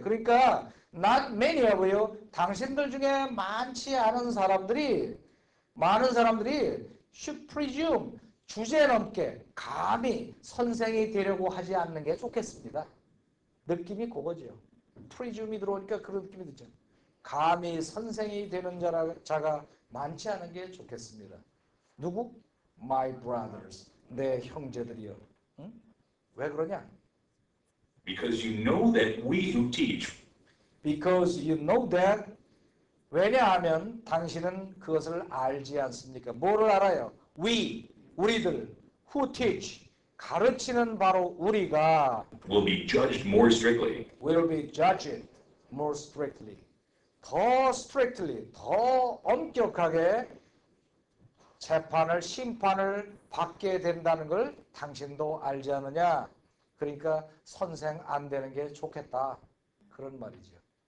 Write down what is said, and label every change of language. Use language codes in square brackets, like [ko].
[ko] 그러니까 [en] not many of you, [ko] 당신들 중에 많지 않은 사람들이 많은 사람들이 [en] should presume, [ko] 주제넘게 감히 선생이 되려고 하지 않는 게 좋겠습니다. 느낌이 그거죠. presume이 들어오니까 그런 느낌이 들죠. 감히 선생이 되는 자가 많지 않은 게 좋겠습니다. 누구? [en] My brothers, [ko] 내 형제들이요. 응? 왜 그러냐? [en] because you know that we who teach Because you know that. [ko] 왜냐하면 당신은 그것을 알지 않습니까? 뭐를 알아요? 우리들, [en] who teach, [ko] 가르치는 바로 우리가 [en] will be judged more strictly. will be judged more strictly. [ko] 더 strictly, 더 엄격하게 재판을, 심판을 받게 된다는 걸 당신도 알지 않느냐? 그러니까 선생 안 되는 게 좋겠다. 그런 말이죠.